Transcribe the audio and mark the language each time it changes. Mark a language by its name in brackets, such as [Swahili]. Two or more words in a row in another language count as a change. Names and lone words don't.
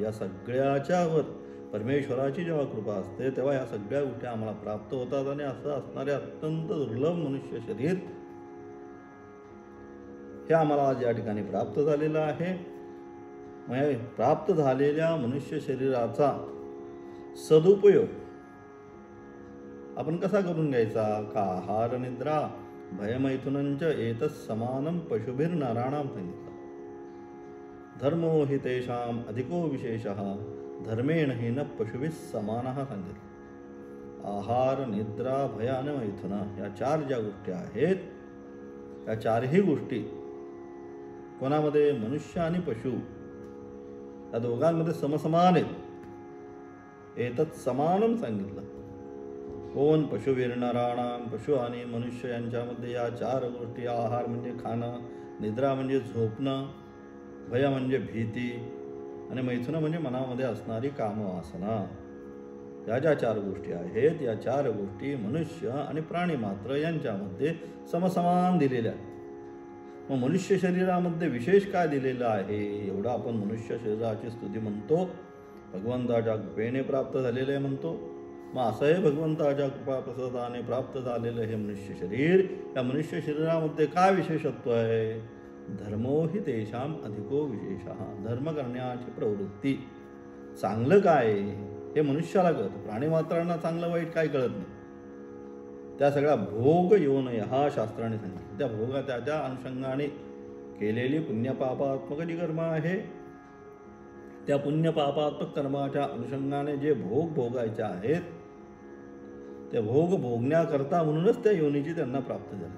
[Marathi] या सगळ्याच्यावर परमेश्वराची जेव्हा कृपा असते तेव्हा या सगळ्या गोष्टी आम्हाला प्राप्त होतात आणि असं असणारे अत्यंत दुर्लभ मनुष्य शरीर हे आम्हाला आज या ठिकाणी प्राप्त झालेलं आहे. म्हणजे प्राप्त झालेल्या मनुष्य शरीराचा सदुपयोग आपण कसा करून घ्यायचा. [Sanskrit] का आहार निद्रा भयमैथुनंच एतत् समानं पशुभिर्नराणां सांगितलं. धर्मो हि तेषां अधिको विशेषः धर्मेण हि न पशुभिः समानः सांगितलं. [Marathi] आहार निद्रा भय आणि मैथुन या 4 ज्या गोष्टी आहेत या 4ही गोष्टी कोणामध्ये मनुष्य आणि पशु या दोघांमध्ये समसमान आहेत. [Sanskrit] एतत् समानम सांगितलं. [Marathi] कोण पशुवीरनराणाम पशु आणि मनुष्य यांच्यामध्ये या 4 गोष्टी. आहार म्हणजे खाणं, निद्रा म्हणजे झोपणं, भय म्हणजे भीती आणि मैथुन म्हणजे मनामध्ये असणारी कामवासना. या ज्या 4 गोष्टी आहेत या 4 गोष्टी मनुष्य आणि प्राणी मात्र यांच्यामध्ये समसमान दिलेल्या आहेत. मग मनुष्य शरीरामध्ये विशेष काय दिलेलं आहे. एवढं आपण मनुष्य शरीराची स्तुती म्हणतो. भगवंताच्या कृपेने प्राप्त झालेलं आहे म्हणतो. मग असं हे भगवंताच्या कृपाप्रसादाने प्राप्त झालेलं हे मनुष्य शरीर. या मनुष्य शरीरामध्ये काय विशेषत्व आहे. [Sanskrit] धर्मो हि तेषां अधिको विशेषः. [Marathi] धर्म करण्याची प्रवृत्ती. चांगलं काय हे मनुष्याला कळतं. प्राणीमात्रांना चांगलं वाईट काय कळत नाही. त्या सगळ्या भोग योनय हा शास्त्राने सांगितलं. त्या भोगा त्याच्या अनुषंगाने केलेली पुण्यपापात्मक जी कर्म आहे त्या पुण्यपापात्मक कर्माच्या अनुषंगाने जे भोग भोगायचे आहेत ते भोग भोगण्याकरता म्हणूनच त्या योनीची त्यांना प्राप्त झालेली.